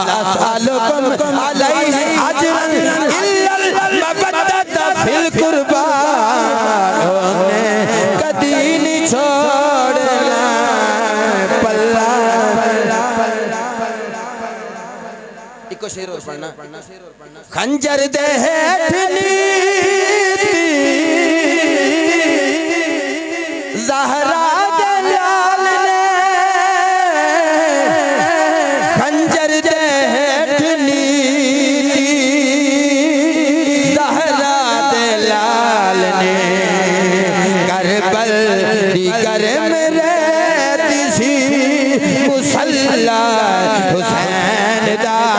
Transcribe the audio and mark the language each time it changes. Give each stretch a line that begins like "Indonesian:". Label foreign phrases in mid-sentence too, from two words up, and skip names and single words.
Arabic: اسالکم علیہ اجرا الا المودۃ فی القربیٰ
Punjabi: کدی نہیں چھوڑنا پلا. اکو شعر اور پڑھنا. خنجر دے ہیٹھ نیتی زہرا دے لال نے خنجر دے ہیٹھ نیتی زہرا دے لال نے کربل دی کرم رہندی سی مصلیٰ حسین دا